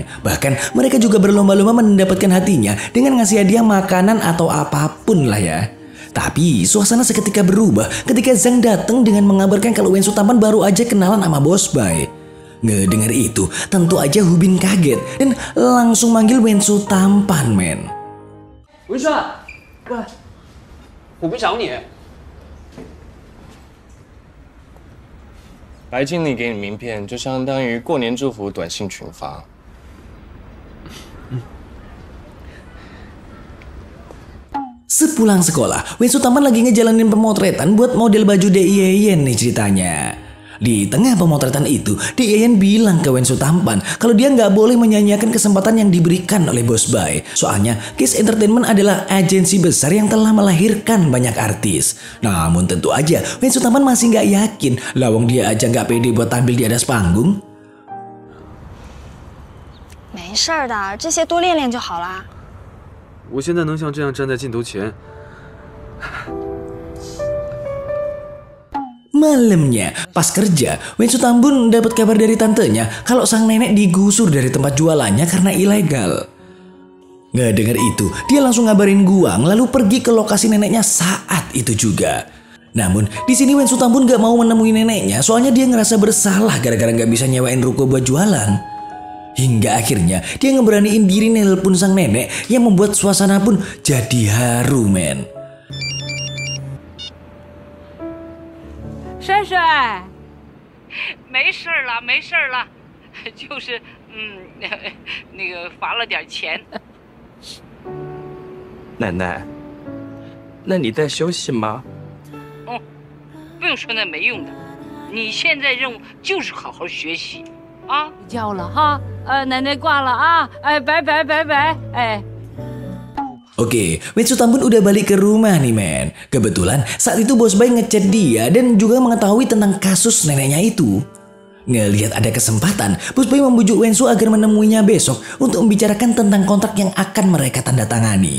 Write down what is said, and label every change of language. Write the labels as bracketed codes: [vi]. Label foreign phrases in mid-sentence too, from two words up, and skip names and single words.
[id] Bahkan mereka juga berlomba-lomba mendapatkan hatinya dengan ngasih hadiah makanan atau apapun lah ya. Tapi suasana seketika berubah ketika Zhang datang dengan mengabarkan kalau Wensu Tampan baru aja kenalan sama Bos Bai. Ngedengar itu, tentu aja Hubin kaget dan langsung manggil Wensu Tampan, men. [zh] 文帅，喂，虎斌找你。白经理给你名片，就相当于过年祝福短信群发。 [id] Sepulang sekolah, Wensu Tampan lagi ngejalanin pemotretan buat model baju DIYN nih ceritanya. Di tengah pemotretan itu, DIYN bilang ke Wensu Tampan kalau dia nggak boleh menyanyiakan kesempatan yang diberikan oleh Bos Bai. Soalnya Kiss Entertainment adalah agensi besar yang telah melahirkan banyak artis. Namun tentu aja Wensu Tampan masih nggak yakin, lawang dia aja nggak pede buat tampil di atas panggung. [zh] 没事儿的，这些多练练就好啦。我现在能像这样站在镜头前。 [id] Malamnya, pas kerja, Wensu Tambun dapat kabar dari tantenya kalau sang nenek digusur dari tempat jualannya karena ilegal. Nggak dengar itu, dia langsung ngabarin Guang lalu pergi ke lokasi neneknya saat itu juga. Namun, di sini Wensu Tambun nggak mau menemui neneknya soalnya dia ngerasa bersalah gara-gara nggak bisa nyewain ruko buat jualan. Hingga akhirnya dia ngeberaniin diri nelpon sang nenek yang membuat suasana pun jadi haru, men. [zh] 帅帅，没事了，没事了，就是那个罚了点钱。奶奶，那你在休息吗？哦，不用说那没用的，你现在任务就是好好学习啊。叫了哈，奶奶挂了啊，哎，拜拜拜拜，哎。 [id] Oke, Wensu Tambun udah balik ke rumah nih, men. Kebetulan saat itu Bos Bai ngechat dia dan juga mengetahui tentang kasus neneknya itu. Ngelihat ada kesempatan, Bos Bai membujuk Wensu agar menemuinya besok untuk membicarakan tentang kontrak yang akan mereka tanda tangani.